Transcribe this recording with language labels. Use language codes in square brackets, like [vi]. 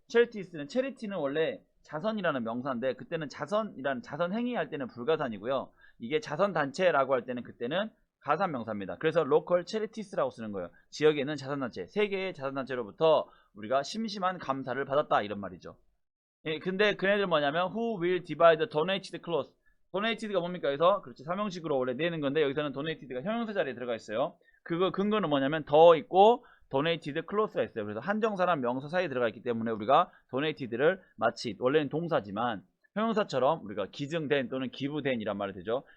[ko] 체리티는 원래 자선이라는 명사인데, 그때는 자선 행위 할 때는 불가산이고요. 이게 자선 단체라고 할 때는 그때는 가산 명사입니다. 그래서 로컬 체리티스라고 쓰는 거예요. 지역에 있는 자선 단체, 3개의 자선 단체로부터 우리가 심심한 감사를 받았다 이런 말이죠. 근데 그네들 뭐냐면 [en] who will divide the donated cloth. [ko] donated가 뭡니까? 여기서 그렇지, 삼형식으로 원래 내는 건데 여기서는 donated가 형용사 자리에 들어가 있어요. 그거 근거는 뭐냐면 더 있고 donated cloth가 있어요. 그래서 한정사랑 명사 사이에 들어가 있기 때문에 우리가 donated를 마치 원래는 동사지만 형용사처럼 우리가 기증된 또는 기부된 이란 말이 되죠.